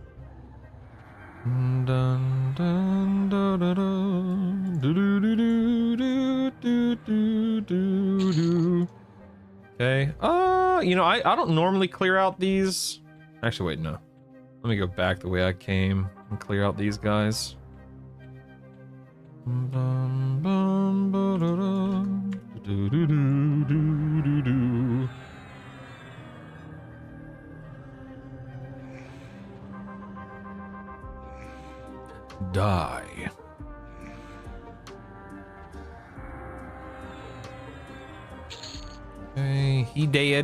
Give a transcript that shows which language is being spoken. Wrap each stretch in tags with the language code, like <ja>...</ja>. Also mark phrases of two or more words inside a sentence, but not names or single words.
<en>Dun, dun, dun, dun, dun, do, do, do, do, do, do, do, do. Okay. You know, I don't normally clear out these. Actually, wait, no. Let me go back the way I came and clear out these guys. Bum, bum, ba-da-da, do, do, do, do, do, do. Die. Okay, he dead.</en>